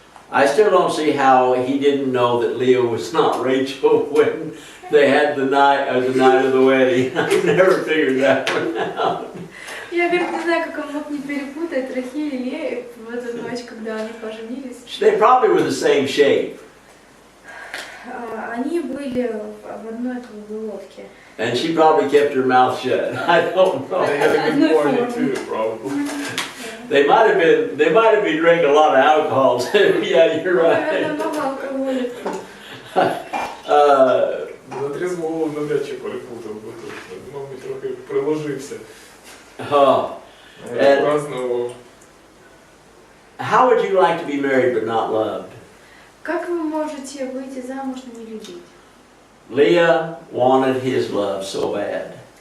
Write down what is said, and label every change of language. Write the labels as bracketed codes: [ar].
[en] I still don't see how he didn't know that Leah was not Rachel when they had the night of the wedding. I never figured that one out. [ru] Я говорю, не знаю, как он мог не перепутать Рахиль и Лею в эту ночь, когда они поженились. [en] They probably were the same shape. [ru] Они были в одной лодке. [en] And she probably kept her mouth shut. I don't know. They had a good morning too, probably. They might have been drinking a lot of alcohol too. Yeah, you're right. [uk] На трезву голову навряд чи перепутав би точно. Мабуть, трохи приложився. Празднував. [en] How would you like to be married but not loved? [ru] Как вы можете выйти замуж, но не любить? [en] Leah wanted his love so bad.